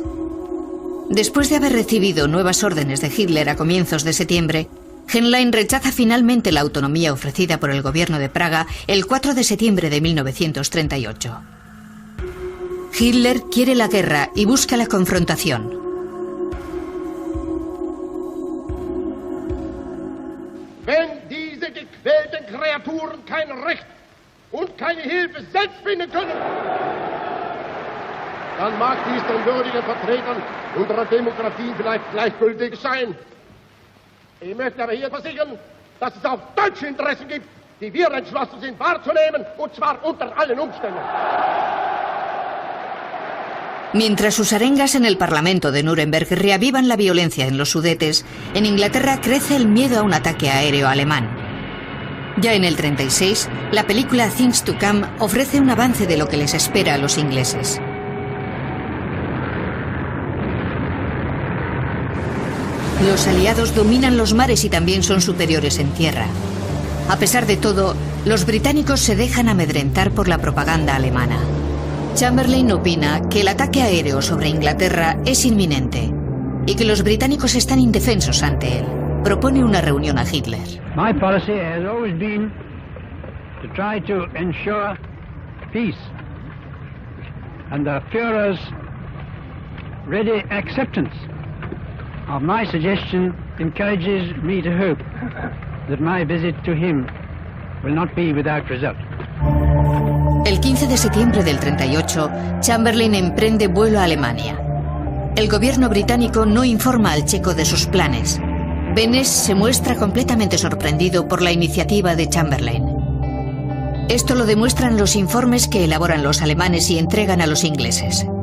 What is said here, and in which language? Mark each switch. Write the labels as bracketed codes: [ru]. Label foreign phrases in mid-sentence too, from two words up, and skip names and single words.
[es] Después de haber recibido nuevas órdenes de Hitler a comienzos de septiembre, Henlein rechaza finalmente la autonomía ofrecida por el gobierno de Praga el 4 de septiembre de 1938. Hitler quiere la guerra y busca la confrontación. [de] Wenn diese gequälten Kreaturen kein Recht und keine Hilfe selbst finden können, dann mag dies den würdigen Vertretern unserer Demokratie vielleicht gleichgültig sein. Ich möchte aber hier versichern, dass es auch deutsche Interessen gibt, die wir entschlossen sind wahrzunehmen, und zwar unter allen Umständen. [es] Mientras sus arengas en el Parlamento de Nuremberg reavivan la violencia en los Sudetes, en Inglaterra crece el miedo a un ataque aéreo alemán. Ya en el 36, la película Things to Come ofrece un avance de lo que les espera a los ingleses. Los aliados dominan los mares y también son superiores en tierra. A pesar de todo, los británicos se dejan amedrentar por la propaganda alemana. Chamberlain opina que el ataque aéreo sobre Inglaterra es inminente y que los británicos están indefensos ante él. Propone una reunión a Hitler. [en] My policy has always been to try to ensure peace, and the Führer's ready acceptance of my suggestion encourages me to hope that my visit to him will not be without result. [es] El 15 de septiembre del 38, Chamberlain emprende vuelo a Alemania. El gobierno británico no informa al checo de sus planes. Benes se muestra completamente sorprendido por la iniciativa de Chamberlain. Esto lo demuestran los informes que elaboran los alemanes y entregan a los ingleses.